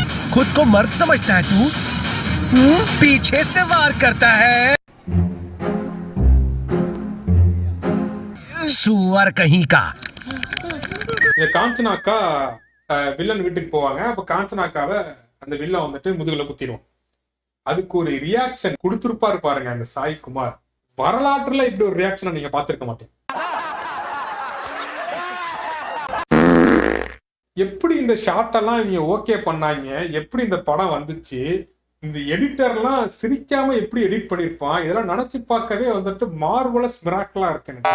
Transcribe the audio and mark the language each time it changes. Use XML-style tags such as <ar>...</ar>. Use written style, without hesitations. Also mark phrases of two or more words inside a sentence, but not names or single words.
<hi>खुद को मर्द समझता है तू? पीछे से वार करता है। सुअर कहीं का।</hi> <ta>இந்த காஞ்சனா அக்கா வில்லன் வீட்டுக்கு போவாங்க. அப்ப காஞ்சனா அக்காவை அந்த வில்லன் வந்துட்டு முதுகுல குத்திடுவோம். அதுக்கு ஒரு ரியாக்ஷன் கொடுத்துருப்பாரு பாருங்க அந்த சாய் குமார். வரலாற்றுல இப்படி ஒரு ரியாக்ஷனை நீங்க பார்த்திருக்க மாட்டீங்க. எப்படி இந்த ஷாட் எல்லாம் இவங்க ஓகே பண்ணாங்க, எப்படி இந்த படம் வந்துச்சு, இந்த எடிட்டர்லாம் சிரிக்காம எப்படி எடிட் பண்ணிருப்பான், இதெல்லாம் நினைச்சு பார்க்கவே வந்துட்டு</ta> <en>marvelous miraclea</en> <ta>இருக்கு எனக்கு.</ta>